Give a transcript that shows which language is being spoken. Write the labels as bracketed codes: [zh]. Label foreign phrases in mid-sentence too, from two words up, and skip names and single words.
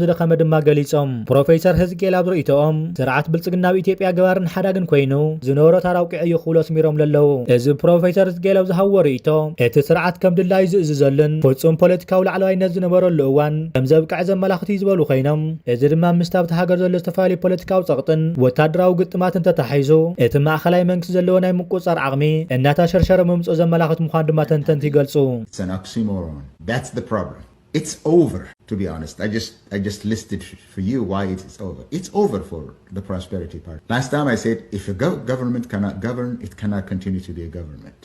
[ti] ዝደኸመ ድማ ገሊጾም ፕሮፌሰር ህዝቅኤል ኣብ ርእይቶኦም ስርዓት ብልጽግና ኢትዮጵያ ገባርን ሓዳግን ኮይኑ ዝነበሮ ታራውቂዕ እዩ ክብሎ ስሚሮም ለለዉ እዚ ፕሮፌሰር ህዝቅኤል ኣብ ዝሃቦ ርእይቶ እቲ ስርዓት ከም ድላይ ዝእዝዘልን ፍጹም ፖለቲካዊ ላዕለዋይነት ዝነበረሉ እዋን ከም ዘብቃዕ ዘመላኽቲ ዝበሉ ኮይኖም እዚ ድማ ምስ ኣብቲ ሃገር ዘሎ ዝተፈላለዩ ፖለቲካዊ ጸቕጥን ወታደራዊ ግጥማትን ተተሓሒዙ እቲ ማእኸላይ መንግስቲ ዘለዎ ናይ ምቁፅጻር ዓቕሚ [en] It's an oxymoron. That's the problem. It's over, to be honest. I just listed for you why it's over. It's over for the Prosperity Party. Last time I said, if a government cannot govern, it cannot continue to be a government.